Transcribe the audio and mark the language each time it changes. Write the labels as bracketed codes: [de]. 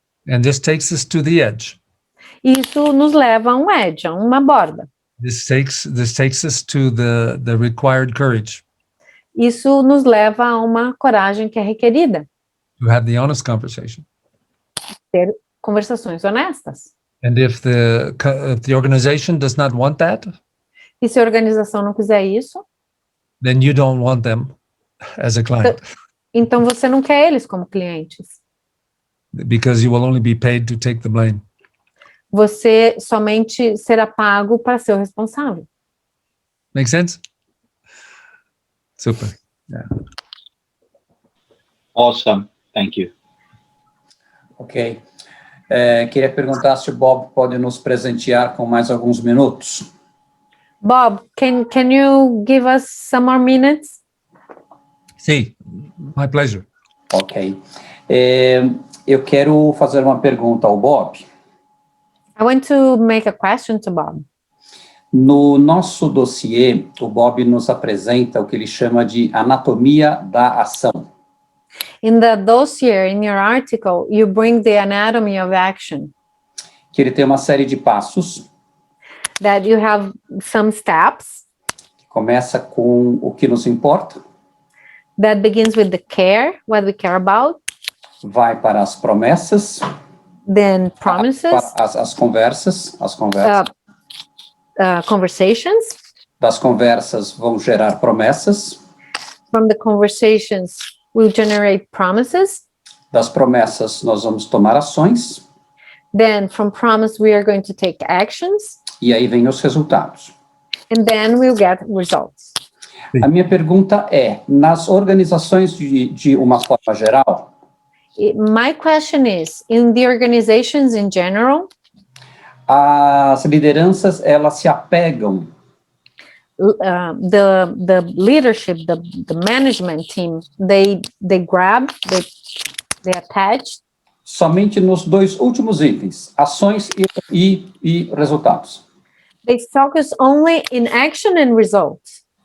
[en] And this takes us to the edge. [pt] Isso nos leva a um edge, a uma borda. [en] This takes us to the required courage [pt] Isso nos leva a uma coragem que é requerida. [en] to have the honest conversation. [pt] Ter conversações honestas. [en] And if the organization does not want that, [pt] E se a organização não quiser isso, [en] then you don't want them as a client, [pt] então você não quer eles como clientes. [en] because you will only be paid to take the blame. [pt] Você somente será pago para ser o responsável. [en] Make sense? Super. Awesome. Thank you. Ok. [pt] Queria perguntar se o Bob pode nos presentear com mais alguns minutos. [en] Bob, can you give us some more minutes? See, my pleasure. Ok. [pt] Eu quero fazer uma pergunta ao Bob. [en] I want to make a question to Bob. [pt] No nosso dossiê, o Bob nos apresenta o que ele chama de anatomia da ação. [en] In the dossier, in your article, you bring the anatomy of action, [pt] Que ele tem uma série de passos, [en] that you have some steps [pt] que começa com o que nos importa, [en] that begins with the care, what we care about, [pt] vai para as promessas, [en] then promises, [pt] para as conversas, [en] conversations. [pt] das conversas vão gerar promessas, [en] From the conversations, we'll generate promises. [pt] das promessas nós vamos tomar ações, [en] Then from promise, we are going to take actions, [pt] e aí vem os resultados. [en] and then we'll get results. [pt] A minha pergunta é, nas organizações de uma forma geral, [en] My question is, in the organizations in general, [pt] as lideranças, elas se apegam [en] the leadership, the management team, they grab, they attach [pt] somente nos dois últimos itens, ações e resultados. [en] they focus only in action and results.